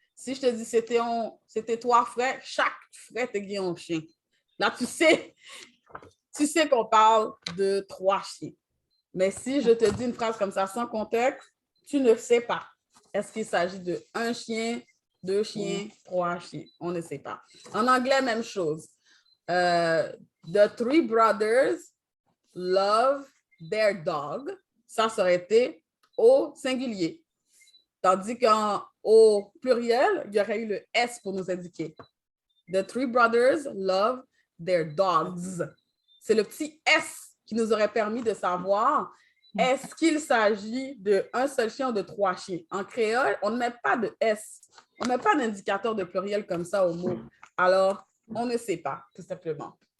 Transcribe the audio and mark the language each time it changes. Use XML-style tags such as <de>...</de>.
<fr>Si je te dis c'était 3 frères, chaque frère te guide un chien. Là, tu sais qu'on parle de 3 chiens. Mais si je te dis une phrase comme ça sans contexte, tu ne sais pas. Est-ce qu'il s'agit de 1 chien, 2 chiens, 3 chiens? On ne sait pas. En anglais, même chose.</fr> <en>The 3 brothers love their dog.</en> <fr>Ça aurait été au singulier. Tandis qu'au pluriel, il y aurait eu le S pour nous indiquer.</fr> <en>The 3 brothers love their dogs.</en> <fr>C'est le petit S qui nous aurait permis de savoir est-ce qu'il s'agit d'un seul chien ou de 3 chiens. En créole, on ne met pas de S. On ne met pas d'indicateur de pluriel comme ça au mot. Alors, on ne sait pas, tout simplement.</fr>